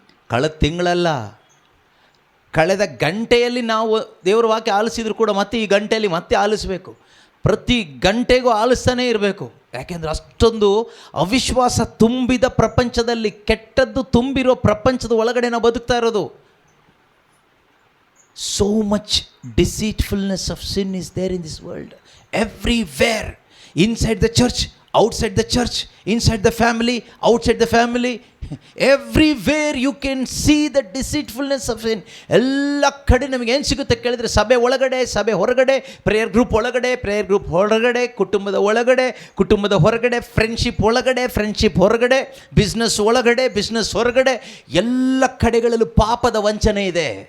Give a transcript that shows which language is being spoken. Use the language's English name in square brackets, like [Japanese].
[Kannada] ಕಳೆದ ತಿಂಗಳಲ್ಲ, ಕಳೆದ ಗಂಟೆಯಲ್ಲಿ ನಾವು ದೇವರ ವಾಕ್ಯ ಆಲಿಸಿದ್ರು ಕೂಡ ಮತ್ತೆ ಈ ಗಂಟೆಯಲ್ಲಿ ಮತ್ತೆ ಆಲಿಸಬೇಕು. ಪ್ರತಿ ಗಂಟೆಗೂ ಆಲಿಸ್ತಾನೇ ಇರಬೇಕು. ಯಾಕೆಂದರೆ ಅಷ್ಟೊಂದು ಅವಿಶ್ವಾಸ ತುಂಬಿದ ಪ್ರಪಂಚದಲ್ಲಿ, ಕೆಟ್ಟದ್ದು ತುಂಬಿರೋ ಪ್ರಪಂಚದ ಒಳಗಡೆ ನಾವು ಬದುಕ್ತಾ ಇರೋದು. [English] So much deceitfulness of sin is there in this world. Everywhere. Inside the church, outside the church, inside the family, outside the family. Everywhere you can see the deceitfulness of sin. [Kannada] ಎಲ್ಲ ಕಡೆ ನಮಗೆ ಏನು ಸಿಗುತ್ತೆ ಕೇಳಿದರೆ, ಸಭೆ ಒಳಗಡೆ, ಸಭೆ ಹೊರಗಡೆ, ಪ್ರೇಯರ್ ಗ್ರೂಪ್ ಒಳಗಡೆ, ಪ್ರೇಯರ್ ಗ್ರೂಪ್ ಹೊರಗಡೆ, ಕುಟುಂಬದ ಒಳಗಡೆ, ಕುಟುಂಬದ ಹೊರಗಡೆ, ಫ್ರೆಂಡ್ಶಿಪ್ ಒಳಗಡೆ, ಫ್ರೆಂಡ್ಶಿಪ್ ಹೊರಗಡೆ, ಬಿಸ್ನೆಸ್ ಒಳಗಡೆ, ಬಿಸ್ನೆಸ್ ಹೊರಗಡೆ, ಎಲ್ಲ ಕಡೆಗಳಲ್ಲೂ ಪಾಪದ ವಂಚನೆ ಇದೆ.